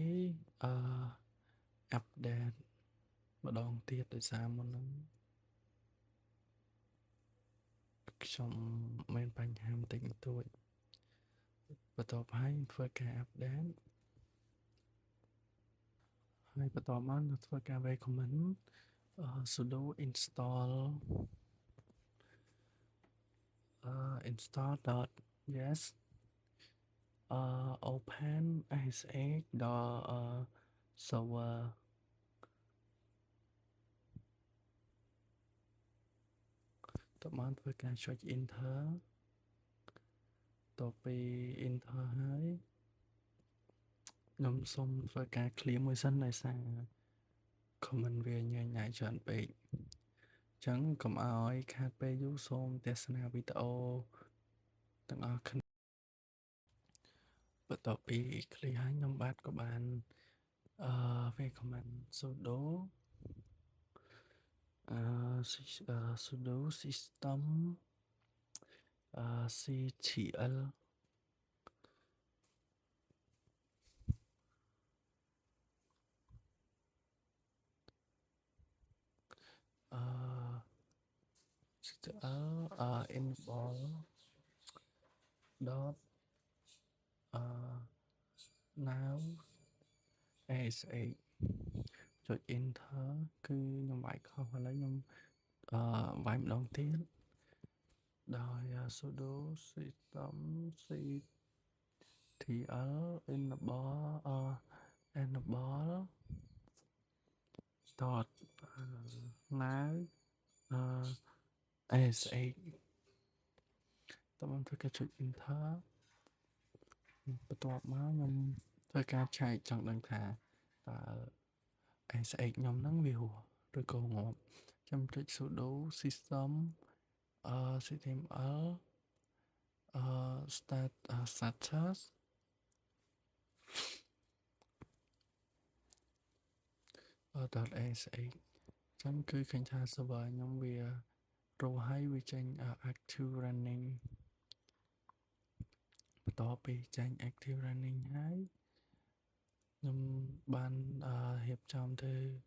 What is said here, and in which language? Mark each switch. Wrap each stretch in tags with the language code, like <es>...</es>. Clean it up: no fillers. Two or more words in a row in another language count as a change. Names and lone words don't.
<km>update ម្ដងទៀតដោយសារមុនហ្នឹងខ្ញុំមានបញ្ហាបន្តិចបន្តួចបន្ទាប់ហើយធ្វើការ update ហើយបន្តមកនឹងធ្វើការ</km> <en>recommend sudo install install yes open ASX server</en> <km>តមកធ្វើការចុច enter តពី enter ហើយ ខ្ញុំសូមធ្វើការ clear មួយសិនដោយសារ comment វាញញ៉ាយច្រើនពេកអញ្ចឹងកុំឲ្យខាតពេលយូរសូមទស្សនាវីដេអូទាំងអស់គ្នា បន្ទាប់ពី clear ហើយខ្ញុំបាទក៏បានវា</km> <en>comment sudo sudo system ctl enable dot now ASX</en> <km>ចុច enter គឺខ្ញុំវាយខុសឥឡូវខ្ញុំវាយម្ដងទៀតដោយ</km> <en>sudo system ctl enable dot now ASX</en> <km>តើខ្ញុំធ្វើការចុច enter បន្ទាប់មកខ្ញុំធ្វើការឆែកចង់ដឹងថាតើ ASX ខ្ញុំហ្នឹងវាហួសឬក៏ងាប់ខ្ញុំចុច</km> <en>sudo system ctml status .asx</en> <km>ចឹងគឺឃើញថា server ខ្ញុំវារស់ហើយវាចេញ</km> <en>active running</en> <km>បន្ទាប់ពីចេញ</km> <en>active running</en> <km>ហើយខ្ញុំបានរៀបចំទៅ</km>